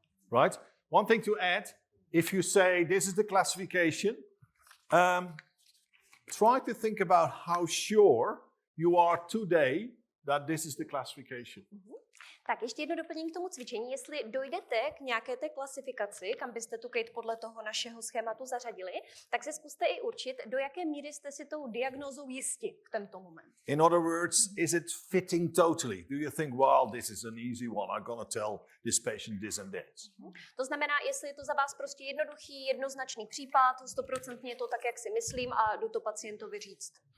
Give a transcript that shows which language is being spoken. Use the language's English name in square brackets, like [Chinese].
[English] Right? One thing to add, if you say this is the classification, try to think about how sure you are today that this is the classification. [Czech] Tak ještě jedno doplnění k tomu cvičení. Jestli dojdete k nějaké té klasifikaci, kam byste tu Kate podle toho našeho schématu zařadili, tak se zkuste i určit, do jaké míry jste si tou diagnózou jisti v tento moment. [English] In other words, is it fitting totally? Do you think, well, this is an easy one, I'm gonna tell this patient this and this? [Czech] To znamená, jestli je to za vás prostě jednoduchý, jednoznačný případ, 100% je to tak, jak si myslím a jdu to pacientovi říct.